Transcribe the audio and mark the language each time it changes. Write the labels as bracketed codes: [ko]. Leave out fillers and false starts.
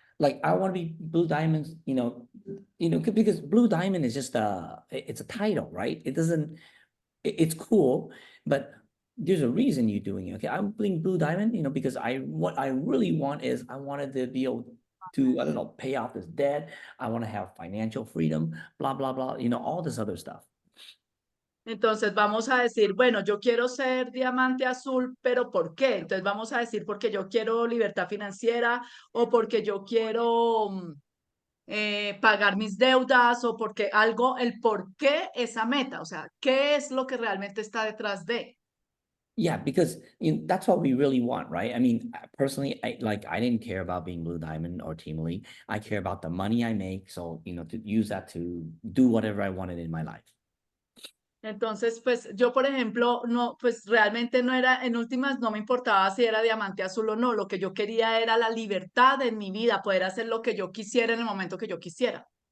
[en] Like I want to be blue diamonds, because blue diamond is just it's a title, right? It doesn't, it's cool, but there's a reason you're doing it. Okay, I'm playing Blue Diamond, because what I really want is I wanted to be able to, I don't know, pay off this debt. I want to have financial freedom, blah, blah, blah, all this other stuff. [es] Entonces vamos a decir, bueno, yo quiero ser diamante azul, pero ¿por qué? Entonces vamos a decir porque yo quiero libertad financiera o porque yo quiero pagar mis deudas o porque algo, el por qué esa meta, o sea, ¿qué es lo que realmente está detrás de? [en] Yeah, because that's what we really want, right? I mean, personally, I didn't care about being Blue Diamond or Team Elite. I care about the money I make. So, to use that to do whatever I wanted in my life. [es] Entonces, pues yo, por ejemplo, no, pues realmente no era, en últimas no me importaba si era diamante azul o no, lo que yo quería era la libertad en mi vida, poder hacer lo que yo quisiera en el momento que yo quisiera.